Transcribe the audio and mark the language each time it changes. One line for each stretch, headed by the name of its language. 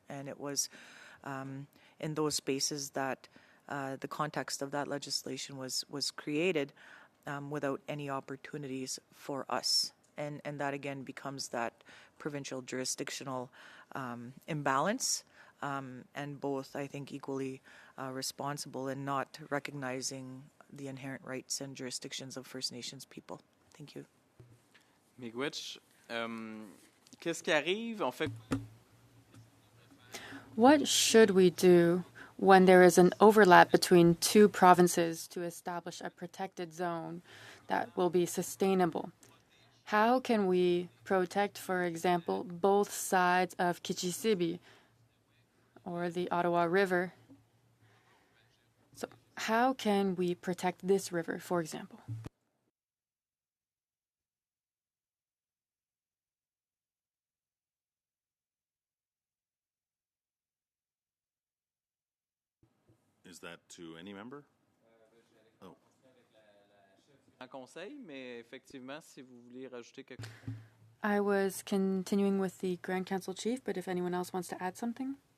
English: And it was in those spaces that the context of that legislation was created without any opportunities for us. And that again becomes that provincial jurisdictional imbalance, and both, I think, equally responsible in not recognizing the inherent rights and jurisdictions of First Nations people. Thank you.
French: Miigwech, qu'est-ce qui arrive?
English: What should we do when there is an overlap between two provinces to establish a protected zone that will be sustainable? How can we protect, for example, both sides of Kichisibi? or the Ottawa River. So how can we protect this river, for example? Is that to any member? Oh.
French: Un conseil, mais effectivement, si vous voulez rajouter quelque chose.
English: I was continuing with the Grand Council Chief, but if anyone else wants to add something?